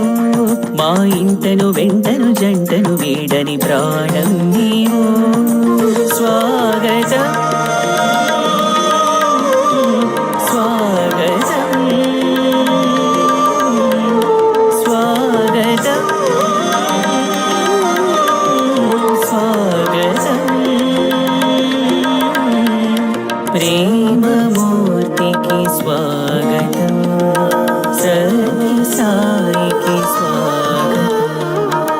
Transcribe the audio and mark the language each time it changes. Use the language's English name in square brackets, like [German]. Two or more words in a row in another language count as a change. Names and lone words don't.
[Telugu] మా ఇంటను వెంటను జంటను వీడని ప్రాణం నీవు. స్వాగతం స్వాగతం స్వాగతం स्वागतम्। [Hindi] प्रेममूर्ति की स्वागतम्। सत्य साई की स्वागतम्।